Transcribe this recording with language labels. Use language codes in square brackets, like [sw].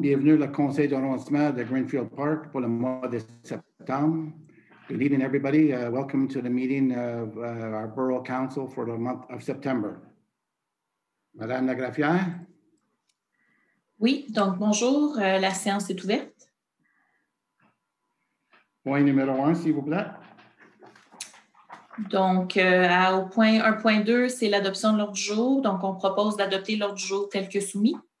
[fr] Bienvenue au conseil d'arrondissement de Greenfield Park pour le mois de septembre. [en] Good evening, everybody. Welcome to the meeting of our Borough Council for the month of September. [fr] Madame la greffière? Oui, donc bonjour, la séance est ouverte. Point numéro 1, s'il vous plaît. Donc, au point 1.2, c'est l'adoption de l'ordre du jour. Donc, on propose d'adopter l'ordre du jour tel que soumis.